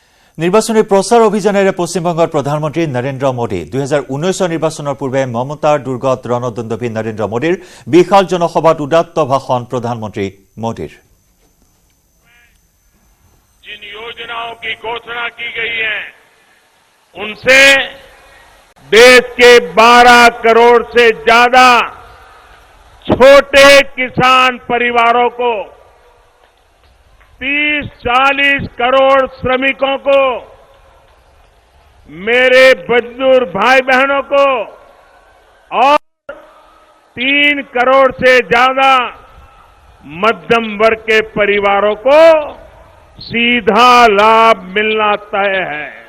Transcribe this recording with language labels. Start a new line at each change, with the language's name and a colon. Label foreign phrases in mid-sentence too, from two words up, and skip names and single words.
Assamese: নির্বাচনী প্রচার অভিযানেৰে পশ্চিমবঙ্গৰ প্ৰধানমন্ত্ৰী নৰেন্দ্ৰ মোদী 2019 নিৰ্বাচনৰ পূৰ্বে মমতাৰ দুৰ্গত ৰণদণ্ডভী নৰেন্দ্ৰ মোদীৰ বিশাল জনসভাত উদাত্ত ভাষণ প্ৰধানমন্ত্ৰী মোদীৰ।
Hindi: जिन योजनाओं की घोषणा की गई है उनसे देश के 12 करोड़ से ज्यादा छोटे किसान परिवारों को 30-40 करोड़ श्रमिकों को, मेरे मजदूर भाई बहनों को और 3 करोड़ से ज्यादा मध्यम वर्ग के परिवारों को सीधा लाभ मिलना तय है।